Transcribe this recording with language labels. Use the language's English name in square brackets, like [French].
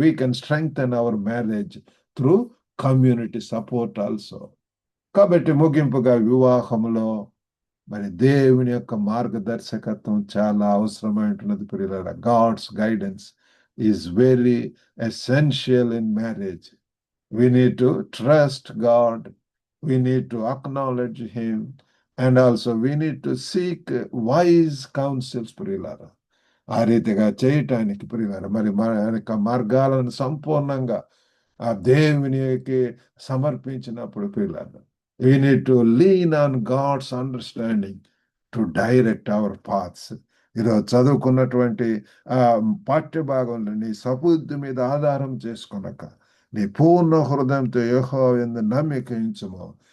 [English] We can strengthen our marriage through community support also. [Telugu] కాబట్టి ముగింపుగా వివాహంలో మరి దేవుని యొక్క మార్గదర్శకత్వం చాలా అవసరమైనది ప్రియులారా. [English] God's guidance is very essential in marriage. We need to trust God. We need to acknowledge Him. And also we need to seek wise counsels ప్రియులారా. [Telugu] ఆ రీతిగా చేయటానికి ప్రియులారా మరి మన యొక్క మార్గాలను సంపూర్ణంగా ఆ దేవునికి సమర్పించినప్పుడు ప్రియులారా, [English] we need to lean on God's understanding to direct our paths. [Telugu] ఈరోజు చదువుకున్నటువంటి పాఠ్య భాగంలో నీ సబుద్ధి మీద ఆధారం చేసుకున్నాక నీ పూర్ణ హృదయంతో యెహోవా యందు నమ్మిక ఉంచుము.